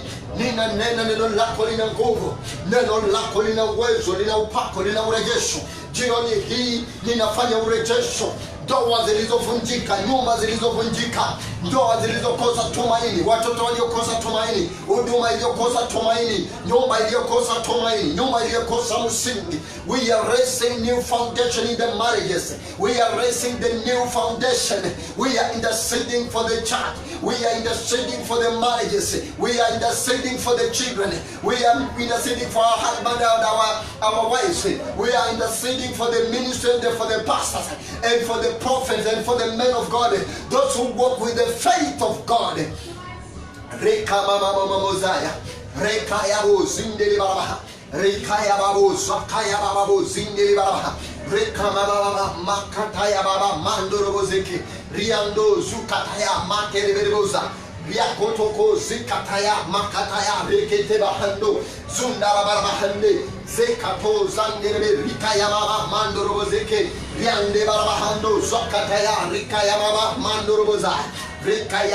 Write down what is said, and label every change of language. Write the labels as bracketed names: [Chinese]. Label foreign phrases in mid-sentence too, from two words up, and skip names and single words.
[Swahili] Ninanena neno lako lina nguvu, neno lako lina uwezo, lina upako, lina urejesho. Jioni hii ninafanya urejesho. Ndoa zilizovunjika, nyumba zilizovunjika, ndoa zilizokosa tumaini, watoto waliokosa tumaini, huduma iliyokosa tumaini, nyumba iliyokosa tumaini, nyumba iliyokosa msingi. [English] We are raising new foundation in the marriages. We are raising the new foundation. We are interceding for the church. We are interceding for the marriages. We are interceding for the children. We are interceding for our husband and our wives. We are interceding for the ministry and for the pastors and for the prophets and for the men of God, those who walk with the faith of God. Reka mama mama mozaya, reka yabo zindeli baba, reka yabo zakaya baba zindeli baba, reka mama makataya baba mandoro bozeki, riando zukataya makere berboza. Yakotoko zikataya makataya rekete bahando zundara barabahande zekato zangere rikaya mama mandoro zeke yande barabahando zakataya rikaya mama mandoro boza rikaya